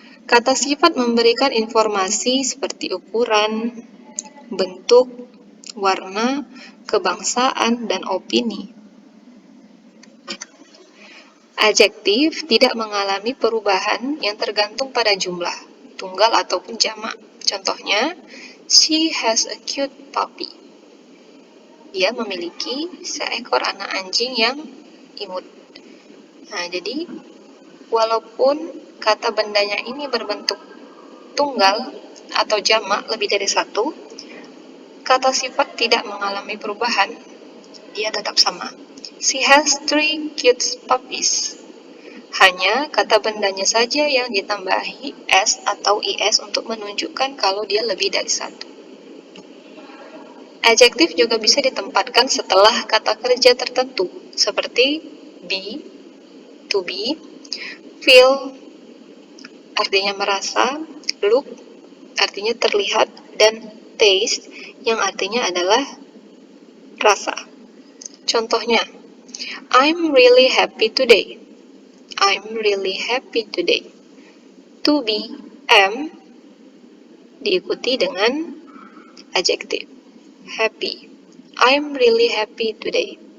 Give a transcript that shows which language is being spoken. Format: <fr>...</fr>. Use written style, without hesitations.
<id>Kata sifat memberikan informasi seperti ukuran, bentuk, warna, kebangsaan, dan opini. Adjektif tidak mengalami perubahan yang tergantung pada jumlah, tunggal ataupun jamak.</id> <en>Contohnya, she has a cute puppy.</en> <id>Dia memiliki seekor anak anjing yang imut. Nah, jadi walaupun kata bendanya ini berbentuk tunggal atau jamak lebih dari satu, kata sifat tidak mengalami perubahan. Dia tetap sama.</id> <en>She has 3 cute puppies.</en> <id>Hanya kata bendanya saja yang ditambahi s atau is untuk menunjukkan kalau dia lebih dari satu. Adjektif juga bisa ditempatkan setelah kata kerja tertentu, seperti be, to be, feel, artinya merasa, look, artinya terlihat, dan taste, yang artinya adalah rasa.</id> <en>Contohnya, I'm really happy today. I'm really happy today. To be, am,</en> <id>diikuti dengan adjektif.</id> <en>Happy. I'm really happy today.</en>